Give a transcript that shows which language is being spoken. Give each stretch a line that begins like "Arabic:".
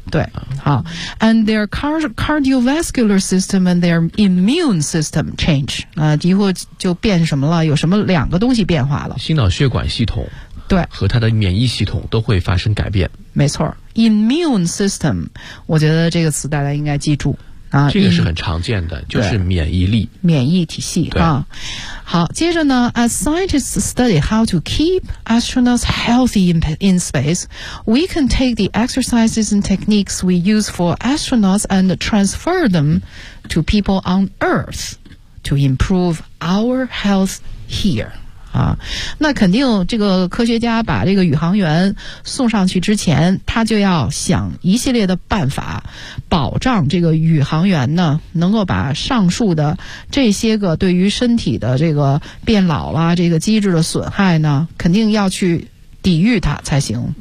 Chinese: 对，好 ，
English: and their cardiovascular system and their immune system change
Chinese: 啊，以后就变什么了？有什么两个东西变化了？心脑血管系统。对，和他的免疫系统都会发生改变。没错 ，immune system， 我觉得这个词大家应该记住啊。这个是很常见的，就是免疫力、免疫体系啊。好，接着呢
English: ，as scientists study how to keep astronauts healthy in space， we can take the exercises and techniques we use for astronauts and transfer them to people on Earth to improve our health here。
Chinese: 啊，那肯定这个科学家把这个宇航员送上去之前，他就要想一系列的办法，保障这个宇航员呢能够把上述的这些个对于身体的这个变老啦，这个机制的损害呢，肯定要去抵御它才行。